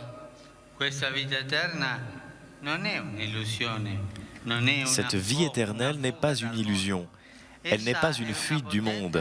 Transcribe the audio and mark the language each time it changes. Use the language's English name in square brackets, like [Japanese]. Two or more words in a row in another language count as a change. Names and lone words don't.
[Italian] Questa vita eterna non è un'illusione, non è una. [French] Cette vie éternelle n'est pas une illusion. Elle n'est pas une fuite du monde.